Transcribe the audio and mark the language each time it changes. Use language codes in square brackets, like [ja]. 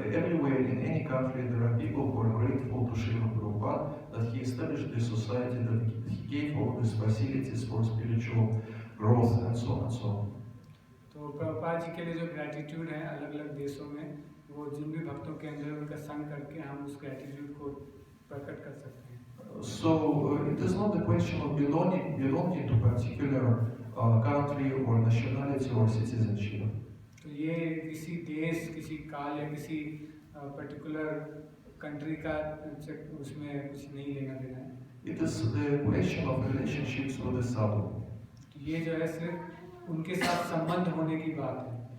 [en] Everywhere in any country there are people who are grateful to Srila Prabhupada that he established this society, that he gave all these facilities for spiritual growth and so on and so on. [hi] तो प्रभुपाद जी के लिए जो gratitude है अलग अलग देशों में, वो जिन भी भक्तों के अंदर उनका संग करके हम उस ग्रैटिट्यूड को प्रकट कर सकते हैं। [en] So it is not the question of belonging to particular country or nationality or citizenship. [hi] तो ये किसी देश, किसी काल या किसी पर्टिकुलर कंट्री का उसमें कुछ नहीं लेना देना है। [en] It is the question of relationships with the sadhu. [hi] तो ये जो है सिर्फ उनके साथ संबंध होने की बात है।